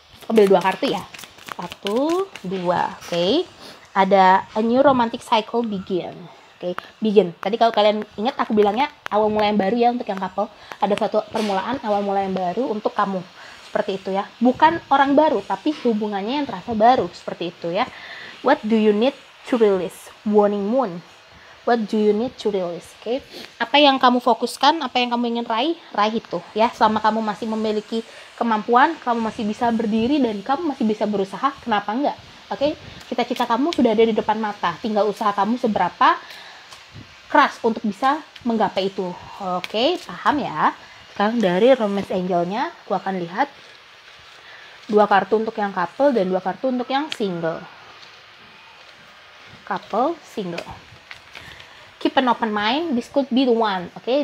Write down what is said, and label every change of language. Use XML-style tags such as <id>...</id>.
<id>Ambil 2 kartu ya. 1, 2. Oke. Ada</id> <en>a new romantic cycle begin. Oke, begin.</en> <id>Tadi kalau kalian ingat aku bilangnya awal mulai yang baru ya untuk yang couple. Ada suatu permulaan awal mulai yang baru untuk kamu. Seperti itu ya. Bukan orang baru, tapi hubungannya yang terasa baru. Seperti itu ya.</id> <en>What do you need to release? Warning moon. What do you need to release? Oke.</en> <id>Apa yang kamu fokuskan, apa yang kamu ingin raih itu ya. Selama kamu masih memiliki kemampuan, kamu masih bisa berdiri dan kamu masih bisa berusaha, kenapa enggak? Oke. Cita-cita kamu sudah ada di depan mata. Tinggal usaha kamu seberapa keras untuk bisa menggapai itu. Oke, paham ya? Sekarang dari Romance Angel-nya, aku akan lihat 2 kartu untuk yang couple dan 2 kartu untuk yang single.</id> <en>couple, single. Keep an open mind, this could be the one, okay?</en>